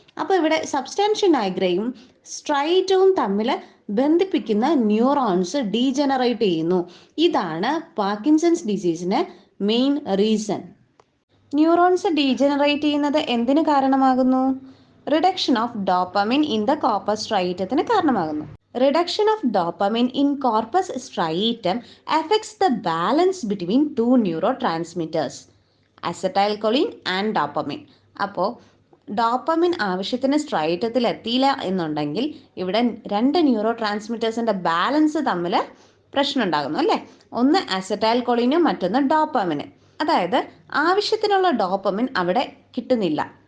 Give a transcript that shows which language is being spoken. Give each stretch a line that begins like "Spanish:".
Malayalam: അപ്പോൾ ഇവിടെ സബ്സ്റ്റാൻഷ്യ നൈഗ്രയും സ്ട്രൈറ്റവും തമ്മിൽ ബന്ധിപ്പിക്കുന്ന ന്യൂറോൺസ് ഡീജനറേറ്റ് ചെയ്യുന്നു. ഇതാണ് Parkinson's ഡിസീസിന് main reason. Neurons degenerate ചെയ്യുന്നത് എന്തിന് കാരണമാകുന്നു?
English: reduction of dopamine in the corpus
Malayalam: സ്ട്രൈറ്റത്തിന് കാരണമാകുന്നു.
English: Reduction of dopamine in corpus striatum affects the balance between two neurotransmitters, acetylcholine and dopamine.
Malayalam: അപ്പോൾ ഡോപ്പമിൻ ആവശ്യത്തിന് സ്ട്രൈറ്റത്തിൽ എത്തിയില്ല എന്നുണ്ടെങ്കിൽ ഇവിടെ രണ്ട് ന്യൂറോ ട്രാൻസ്മിറ്റേഴ്സിൻ്റെ ബാലൻസ് തമ്മിൽ പ്രശ്നം ഉണ്ടാകുന്നു അല്ലേ. ഒന്ന് അസറ്റൈൽകോളിനും മറ്റൊന്ന് ഡോപ്പമിന്. അതായത് ആവശ്യത്തിനുള്ള ഡോപ്പമിൻ അവിടെ കിട്ടുന്നില്ല.